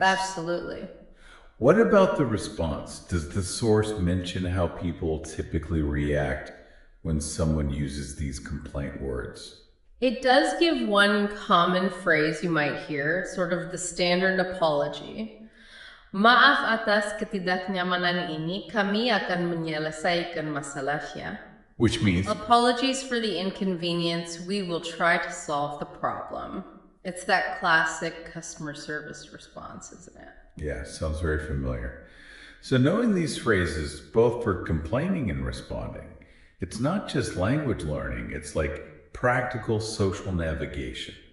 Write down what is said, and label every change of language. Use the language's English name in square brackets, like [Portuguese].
[English] Absolutely. What about the response? Does the source mention how people typically react when someone uses these complaint words? It does give one common phrase you might hear, sort of the standard apology. [Indonesian] Maaf atas ketidaknyamanan ini, kami akan menyelesaikan masalahnya. [English] Which means? Apologies for the inconvenience. We will try to solve the problem. It's that classic customer service response, isn't it? Yeah, sounds very familiar. So knowing these phrases, both for complaining and responding, it's not just language learning, it's like practical social navigation.